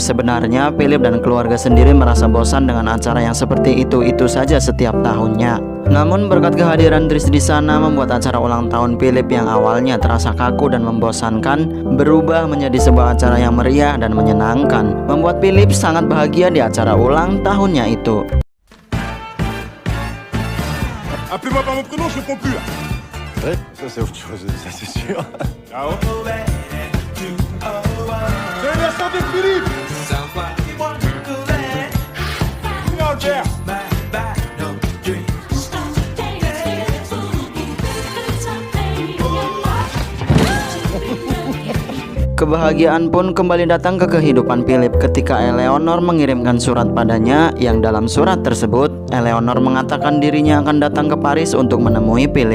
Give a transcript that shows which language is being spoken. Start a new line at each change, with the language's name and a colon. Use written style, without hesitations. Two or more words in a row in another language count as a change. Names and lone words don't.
Indonesian: Sebenarnya Philip dan keluarga sendiri merasa bosan dengan acara yang seperti itu saja setiap tahunnya. Namun berkat kehadiran Dries di sana membuat acara ulang tahun Philip yang awalnya terasa kaku dan membosankan berubah menjadi sebuah acara yang meriah dan menyenangkan. Membuat Philip sangat bahagia di acara ulang tahunnya itu.
French: Appelez-moi par mon prénom, je réponds plus, là. Ouais, ça c'est autre chose, ça c'est sûr. Ciao. C'est l'anniversaire de Philippe. Viens, Albert.
Indonesian: Kebahagiaan pun kembali datang ke kehidupan Philip ketika Eleanor mengirimkan surat padanya, yang dalam surat tersebut Eleanor mengatakan dirinya akan datang ke Paris untuk menemui Philip.